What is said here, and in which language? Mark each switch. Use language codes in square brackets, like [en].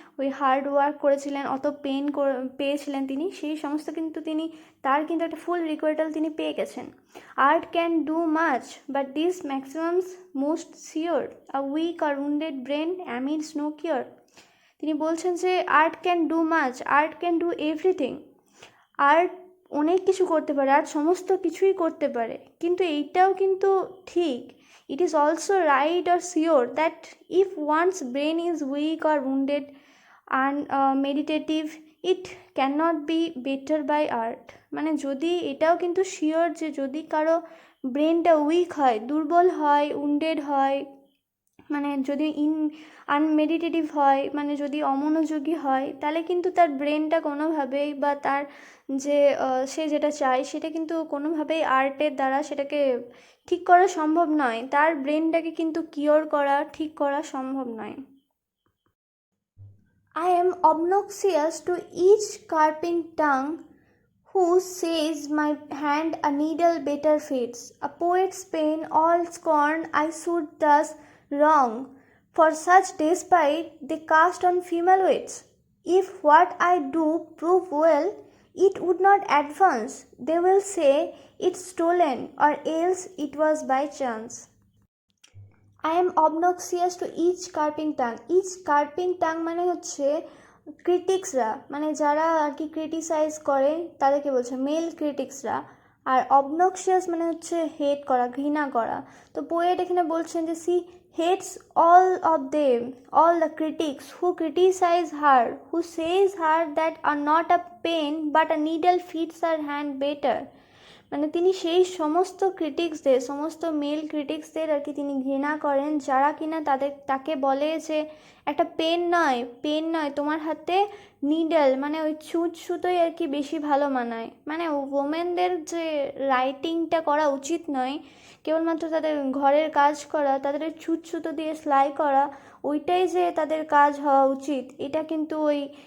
[bn] ওই hard work করেছিলেন, অত পেন পেয়েছিলেন তিনি, সেই সমস্ত কিন্তু তার কিন্তু একটা ফুল রিকুইটাল তিনি পেয়ে গেছেন। [en] Art can do much, but this maxim's most sure, a weak or wounded brain admits no cure. [bn] তিনি বলছেন যে [en] Art can do much, art can do everything. [bn] Art অনেক কিছু করতে পারে, আর্ট সমস্ত কিছুই করতে পারে, কিন্তু এইটাও কিন্তু ঠিক, [en] it is also right or sure that if one's brain is weak or wounded and meditative, it cannot be better by art. [bn] মানে যদি এটাও কিন্তু শিওর যে যদি কারো ব্রেনটা উইক হয়, দুর্বল হয়, উন্ডেড হয়, মানে যদি আনমেডিটেটিভ হয়, মানে যদি অমনোযোগী হয়, তাহলে কিন্তু তার ব্রেনটা কোনোভাবেই বা তার যে সে যেটা চায় সেটা কিন্তু কোনোভাবেই আর্টের দ্বারা সেটাকে ঠিক করা সম্ভব নয়, তার ব্রেনটাকে কিন্তু কিওর করা, ঠিক করা সম্ভব নয়। [en] I am obnoxious to each carping tongue who says my hand a needle better fits. A poet's pen all scorn I should thus wrong, for such despite they cast on female wits. If what I do prove well, it would not advance. They will say it's stolen, or else it was by chance. I am obnoxious to each carping tongue. Each carping tongue [bn] মানে হচ্ছে ক্রিটিক্সরা, মানে যারা আর কি criticise করে তাদেরকে বলছে, mail ক্রিটিক্সরা। আর অবনক্সিয়াস মানে হচ্ছে হেট করা, ঘৃণা করা। তো পোয়েট এখানে বলছেন যে [en] She hates all of them, all the critics who criticize her, who says her that are not a pen but a needle fits her hand better. [bn] মানে তিনি সেই সমস্ত ক্রিটিক্সদের, সমস্ত মেল ক্রিটিক্সদের আর কি তিনি ঘৃণা করেন, যারা কিনা তাকে বলে যে একটা পেন নয় তোমার হাতে নিডল, মানে ওই সুতোই আর কি বেশি ভালো মানায়। মানে ওমেনদের যে রাইটিংটা করা উচিত নয়, কেবলমাত্র তাদের ঘরের কাজ করা, তাদের ওই সুতো দিয়ে সেলাই করা, ওইটাই যে তাদের কাজ হওয়া উচিত, এটা কিন্তু ওই